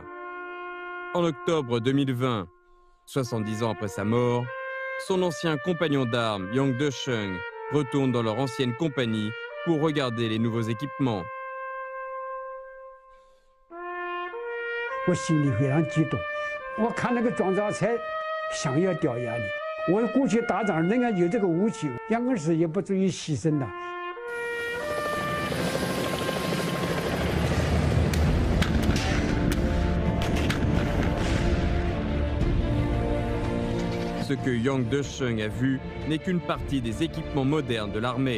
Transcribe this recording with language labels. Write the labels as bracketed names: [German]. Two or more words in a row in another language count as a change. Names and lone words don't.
[French] En octobre 2020, 70 ans après sa mort, son ancien compagnon d'armes, Yang Desheng, retourne dans leur ancienne compagnie pour regarder les nouveaux équipements. [Chinese] 我心里非常激动，我看那个装甲车，想要掉眼泪。我过去打仗，人家有这个武器，杨根世也不至于牺牲的。 [French] Ce que Yang Desheng a vu n'est qu'une partie des équipements modernes de l'armée.